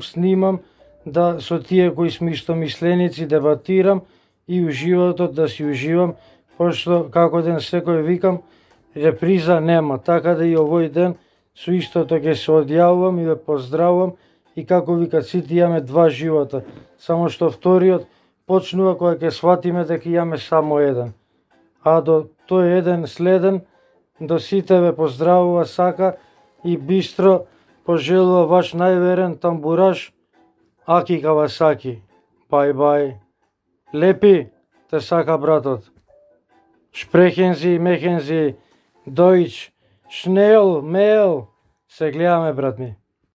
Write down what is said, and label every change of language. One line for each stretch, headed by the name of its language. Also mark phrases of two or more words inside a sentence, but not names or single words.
Macedonian: снимам, да со тие кои сме истомисленици дебатирам и уживотот да си уживам, пошто како ден секој викам, реприза нема, така да и овој ден со истото ќе се одјавувам и ве поздравувам и како викат сите имаме 2 живота, само што вториот почнува кога ќе сватиме дека имаме само еден. А до тој еден следен, до сите ве поздравува, сака и бистро пожелува ваш најверен тамбураш Аки Кавасаки. Бај. Лепи те сака братот.
German: Sprechen Sie, machen Sie Deutsch schnell, mehr.
Macedonian: Се гледаме, брат ми.